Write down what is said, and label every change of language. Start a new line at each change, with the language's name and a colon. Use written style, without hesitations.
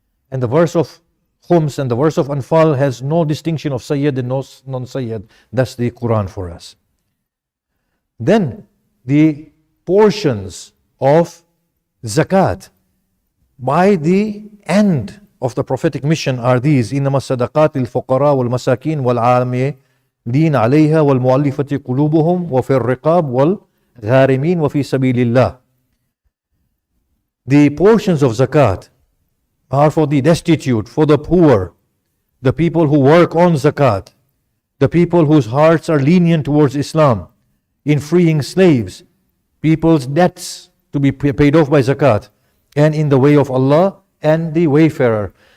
English: And the verse of Khums and the verse of Anfal has no distinction of Sayyid and non-Sayyid. That's the Quran for us. Then the portions of zakat, by the end of the prophetic mission are these:
Arabic: إنما الصدقات للفقراء والمساكين والعاملين عليها والمؤلفة قلوبهم وفي الرقاب والغارمين وفي سبيل الله.
English: The portions of zakat are for the destitute, for the poor, the people who work on zakat, the people whose hearts are lenient towards Islam, in freeing slaves, people's debts to be paid off by zakat, and in the way of Allah and the wayfarer.